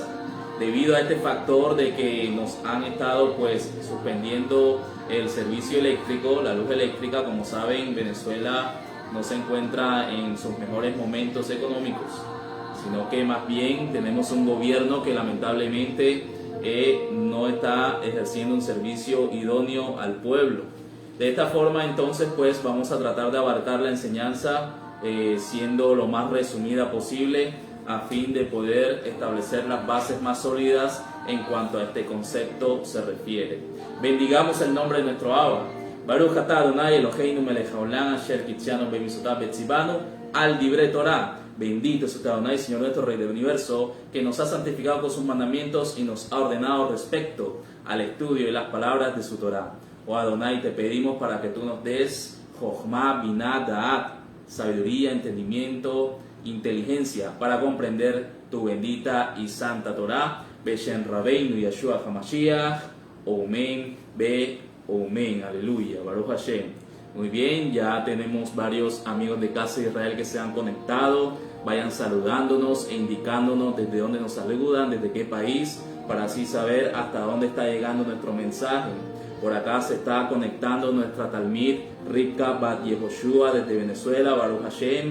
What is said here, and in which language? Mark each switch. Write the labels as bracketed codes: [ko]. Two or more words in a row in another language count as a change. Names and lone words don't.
[es] Debido a este factor de que nos han estado pues suspendiendo el servicio eléctrico, la luz eléctrica, como saben, Venezuela no se encuentra en sus mejores momentos económicos, sino que más bien tenemos un gobierno que lamentablemente no está ejerciendo un servicio idóneo al pueblo. De esta forma entonces pues vamos a tratar de abarcar la enseñanza siendo lo más resumida posible, a fin de poder establecer las bases más sólidas en cuanto a este concepto se refiere. Bendigamos el nombre de nuestro Abba. [he] ברוך אתה אדני אלהינו מלך העולם אשר קדשנו במצותיו וצונו על דברי תורה. [es] Bendito es usted, Adonai, Señor nuestro, Rey del universo, que nos ha santificado con sus mandamientos y nos ha ordenado respecto al estudio de las palabras de su Torah. Oh Adonai, te pedimos para que tú nos des [he] חכמה, בינה, דעת, [es] sabiduría, entendimiento, inteligencia, para comprender tu bendita y santa Torah. [he] בשם רבנו ישוע המשיח, אמן, ו, אמן, הללויה, ברוך השם. [es] Muy bien, ya tenemos varios amigos de Casa de Israel que se han conectado. Vayan saludándonos e indicándonos desde dónde nos saludan, desde qué país, para así saber hasta dónde está llegando nuestro mensaje. Por acá se está conectando nuestra Talmid Rivka Bat Yehoshua desde Venezuela, [he] ברוך השם.